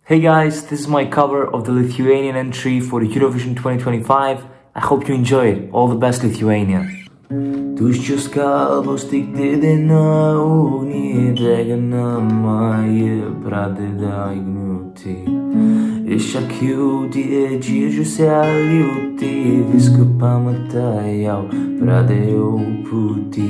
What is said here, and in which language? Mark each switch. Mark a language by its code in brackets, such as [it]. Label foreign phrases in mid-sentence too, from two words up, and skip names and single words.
[en] Hey guys, this is my cover of the Lithuanian entry for the Eurovision 2025. I hope you enjoy it. All the best, Lithuania. [lt] Tuščios kalbos tik didina ugnį, deginama ji pradeda įgniūti. Iš akių didžiusią liūtį, viską pamatai jau pradėjau pūti.